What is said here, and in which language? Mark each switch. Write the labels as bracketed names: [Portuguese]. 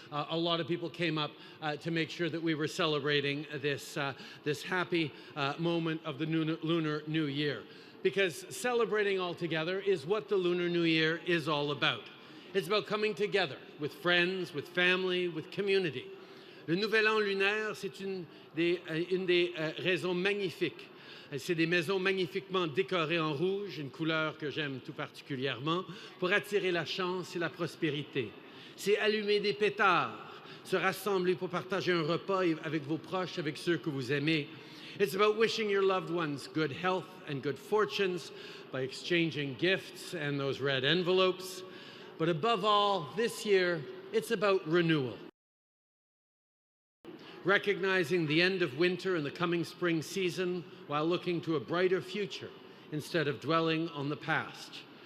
[English] A lot of people came up to make sure that we were celebrating this happy moment of the Lunar New Year. Because celebrating all together is what the Lunar New Year is all about. It's about coming together with friends, with family, with community. [French] Le Nouvel An lunaire, c'est une des raisons magnifiques. C'est des maisons magnifiquement décorées en rouge, une couleur que j'aime tout particulièrement, pour attirer la chance et la prospérité. C'est allumer des pétards, se rassembler pour partager un repas avec vos proches, avec ceux que vous aimez. [English] It's about wishing your loved ones good health and good fortunes by exchanging gifts and those red envelopes. But above all, this year, it's about renewal. Recognizing the end of winter and the coming spring season while looking to a brighter future instead of dwelling on the past.